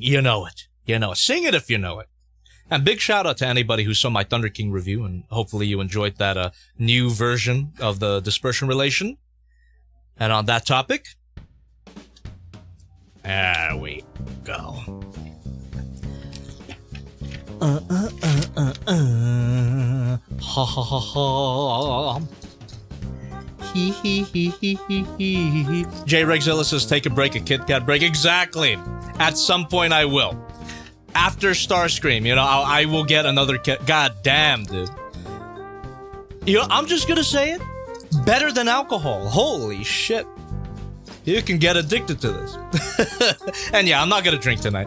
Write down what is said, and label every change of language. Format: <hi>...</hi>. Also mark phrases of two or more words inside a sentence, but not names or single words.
<en>You know it. You know it. Sing it if you know it. And big shout out to anybody who saw my Thunder King review, and hopefully you enjoyed that new version of the dispersion relation. And on that topic, there we go. Ha ha ha ha. Hee hee hee hee hee hee. J Rexzilla says take a break, a Kit Kat break. Exactly. At some point I will. After Starscream, you know, I will get another Kit. God damn, dude. You know, I'm just gonna say it. Better than alcohol. Holy shit. You can get addicted to this. And yeah, I'm not gonna drink tonight.</en>